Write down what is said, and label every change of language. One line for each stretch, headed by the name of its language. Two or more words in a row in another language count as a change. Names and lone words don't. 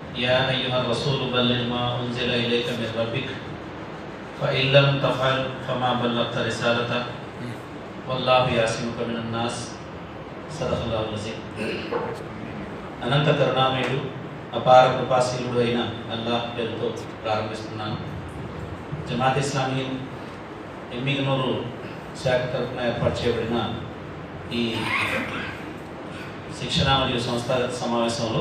Arabic: يا أيها الرسول بلغ ما أنزل إليك من ربك فإن لم تفعل فما بلغت رسالته والله يعصمك من الناس صدق الله العظيم.
Telugu: అనంత కరుణామయుడు అపార కృపాశీలుడు అయిన అల్లాహ్ పేరుతో ప్రారంభిస్తున్నాను. జమాత్ ఇస్లామీ ఎమ్మిగనూరు శాఖ తరఫున ఏర్పాటు చేయబడిన ఈ శిక్షణ మరియు సంస్థాగత సమావేశంలో